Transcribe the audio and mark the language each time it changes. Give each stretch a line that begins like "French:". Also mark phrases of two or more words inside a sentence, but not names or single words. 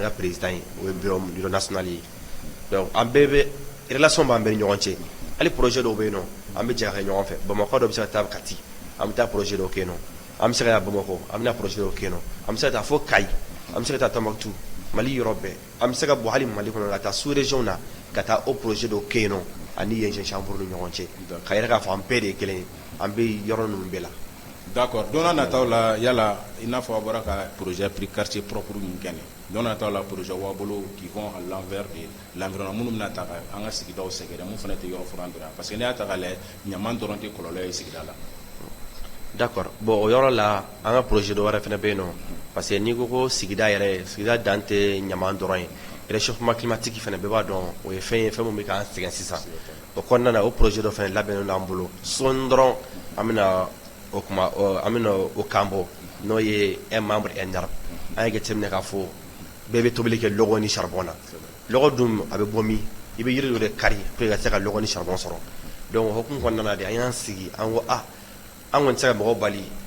Bambara: ka président ye o ye
French: bureau national
Bambara: ye donc an bɛɛ bɛ relation b'an bɛɛ ni ɲɔgɔn cɛ hali projet dɔw bɛ yen nɔ an bɛ jɛ ka kɛ ɲɔgɔn fɛ Bamakɔ dɔ bɛ se ka taa Kati an bɛ taa projet dɔw kɛ yen nɔ an bɛ se ka taa Bamakɔ an bɛ na projet dɔw kɛ yen nɔ an bɛ se ka taa fo Kayi an bɛ se ka taa Tombouctou Mali yɔrɔ bɛɛ an bɛ se ka bɔ hali Mali kɔnɔ ka taa
French: sous région
Bambara: na ka taa o projet dɔw kɛ yen nɔ ani yen Jeune Chambre ni ɲɔgɔn cɛ ka yɛrɛ k'a fɔ an bɛɛ de ye kelen ye an bɛ yɔrɔ ninnu bɛɛ la. d'accord don n'a nataw la yala i n'a fɔ a bɔra ka projet prix quartier propre min kɛ nin don n'a nataw la projet b'a bolo
French: qui vont à l'envers de l'environnement
Bambara: minnu bɛna ta ka an ka sigidaw sɛgɛrɛ mun fana tɛ yɔrɔ furan dɔrɔn parce que n'i y'a ta k'a lajɛ ɲaman dɔrɔn tɛ kɔlɔlɔ ye sigida la. d'accord bon o yɔrɔ la an ka projet dɔ wɛrɛ fana bɛ yen nɔ parce que n'i ko sigida yɛrɛ sigida dan tɛ ɲaman dɔrɔn ye
French: réchauffement climatique
Bambara: fana bɛɛ b'a dɔn o ye fɛn ye fɛn min bɛ k'an sɛgɛn sisan o kɔnɔna na o projet dɔ fana labɛnnen don an bolo sɔɔni dɔrɔn an bɛna o kuma an bɛna o kan bɔ n'o ye
French: un membre NR
Bambara: an ye jateminɛ k'a fɔ bɛɛ bɛ tobili kɛ lɔgɔ ni charbon na lɔgɔ dun a bɛ bɔ min i bɛ yiri dɔ de kari
French: pour que
Bambara: ka se ka lɔgɔ ni charbon sɔrɔ donc o hukumu kɔnɔna na de an y'an sigi an ko an kɔni tɛ se ka mɔgɔw bali